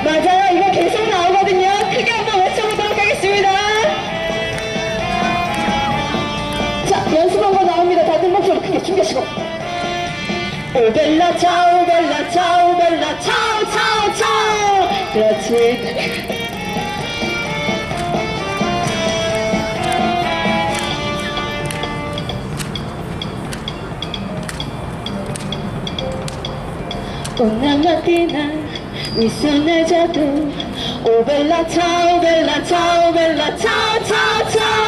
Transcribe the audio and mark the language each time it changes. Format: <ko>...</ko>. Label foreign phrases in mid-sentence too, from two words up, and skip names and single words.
<ko>맞아요, 이거 계속 나오거든요. 크게 한번 외쳐보도록 하겠습니다. 자, 연습한 거 나옵니다. 다들 목소리 크게 숨기시고</ko> <it>oh bella ciao bella ciao bella ciao ciao ciao.</it> <ko>그렇지.</ko> <it>Una mattina mi sono alzato, oh bella ciao bella ciao ciao ciao.</it>